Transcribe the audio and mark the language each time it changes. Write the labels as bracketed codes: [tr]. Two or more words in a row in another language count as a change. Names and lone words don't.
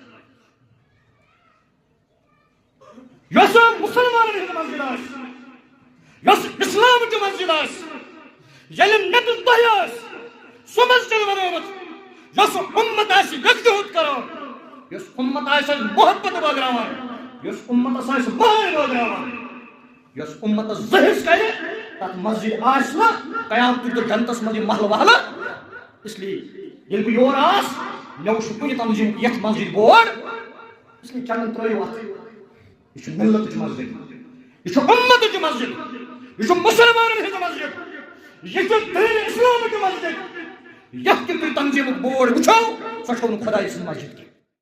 [ks] یۄس مُسلمانن ہٕنٛز مسجد آسہِ یۄس اسلامٕچ مسجد آسہِ ییٚلہِ مےٚ تہٕ تۄہہِ آسہِ سۄ مسجد بنٲومٕژ یۄس اُمت آسہِ یکجہت کران یۄس اُمت آسہِ محبت بٲگراوان یۄس اُمتس آسہِ مٲے بٲگراوان یۄس اُمتس زٕ حِصہٕ کرِ تتھ مسجد آسہِ نہٕ قیامتٕکۍ دۄہ جنتس منٛز یہِ محلہٕ وحلہٕ [ur] اس لیے [ks] ییٚلہِ بہٕ یور آسہٕ مےٚ وٕچھ کُنہِ تنظیٖمُک یتھ مسجد بورڈ [ur] اس لیے [ks] چندن ترٲیِو اتھ یہ چھُ ملتٕچ مسجد یہ چھُ اُمتٕچ مسجد یہ چھُ مُسلمانن ہٕنٛز مسجد یہ چھُ دین اسلامٕچ مسجد یتھ تہِ تُہۍ تنظیٖمُک بورڈ وٕچھو سۄ چھو نہٕ خۄداے سٕنٛز مسجد کینٛہہ